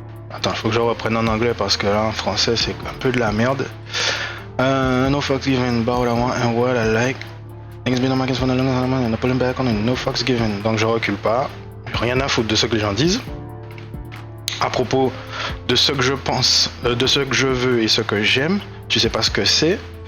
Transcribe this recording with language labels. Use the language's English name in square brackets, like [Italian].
[French] Attends, il faut que je reprenne en anglais parce que là en français c'est un peu de la merde. [English] No fucks given about what I want and what I like. Things been on my case for the longest time and I'm pulling back on it. No fucks given. [French] Donc je recule pas. Rien à foutre de ce que les gens disent. À propos de ce que je pense, de ce que je veux et ce que j'aime, tu sais pas ce que c'est.